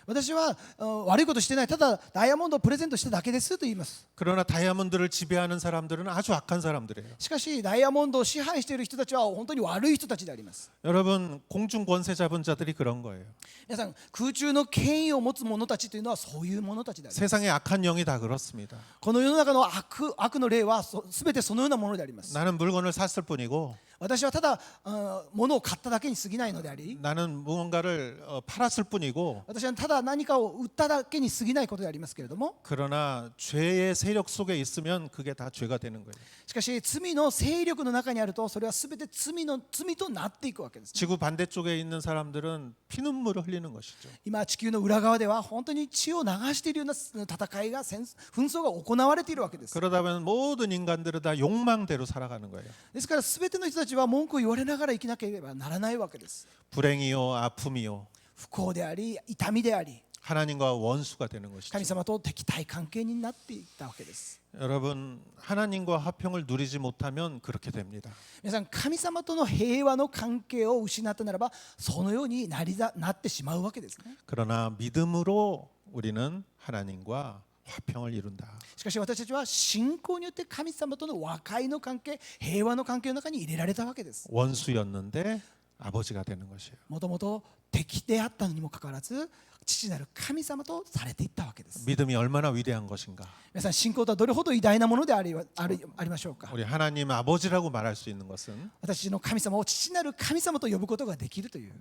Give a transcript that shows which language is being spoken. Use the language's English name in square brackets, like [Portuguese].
[Japanese] 私は悪いことしてない、ただダイヤモンドをプレゼントしただけですと言います。 [Korean] 그러나 다이아몬드를 지배하는 사람들은 아주 악한 사람들이에요. [Japanese] しかしダイヤモンドを支配している人たちは本当に悪い人たちであります。 [Korean] 여러분 공중 권세 잡은 자들이 그런 거예요. [Japanese] 皆さん空中の権威を持つ者たちというのはそういう者たちであります。 [Korean] 세상의 악한 영이 다 그렇습니다. [Japanese] この世の中の悪の霊はすべてそのようなものであります。 [Korean] 나는 물건을 샀을 뿐이고 [Japanese] 私はただ物を買っただけに過ぎないのであり、 [Korean] 나는 무언가를 팔았을 뿐이고 [Japanese] 私はただ何かを売っただけに過ぎないことでありますけれども、 [Korean] 그러나 죄의 세력 속에 있으면 그게 다 죄가 되는 거예요. [Japanese] しかし罪の勢力の中にあるとそれはすべて罪となっていくわけです。 [Korean] 지구 반대쪽에 있는 사람들은 피눈물을 흘리는 것이죠. [Japanese] 今地球の裏側では本当に血を流しているような戦いが紛争が行われているわけです。 [Korean] 그러다 보면 모든 인간들은 다 욕망대로 살아가는 거예요. [Japanese] ですからすべての人たちは文句を言われながら生きなければならないわけです。 [Korean] 불행이요 아픔이요 [Japanese] 不幸であり痛みであり、 [Korean] 하나님과 원수가 되는 것이죠. [Japanese] 神様と敵対関係になっていったわけです。 [Korean] 여러분 하나님과 화평을 누리지 못하면 그렇게 됩니다. [Japanese] 皆さん神様との平和の関係を失ったならばそのようになってしまうわけですね。 [Korean] 그러나 믿음으로 우리는 하나님과 화평을 이룬다. [Japanese] しかし私たちは信仰によって神様との和解の関係、平和の関係の中に入れられたわけです。 [Korean] 원수였는데 아버지가 되는 것이에요. [Japanese] もともと敵であったのにもかかわらず父なる神様とされていったわけです。 [Korean] 믿음이 얼마나 위대한 것인가. [Japanese] 皆さん信仰とはどれほど偉大なものでありましょうか。 [Korean] 우리 하나님 아버지라고 말할 수 있는 것은 [Japanese] 私の神様を父なる神様と呼ぶことができるという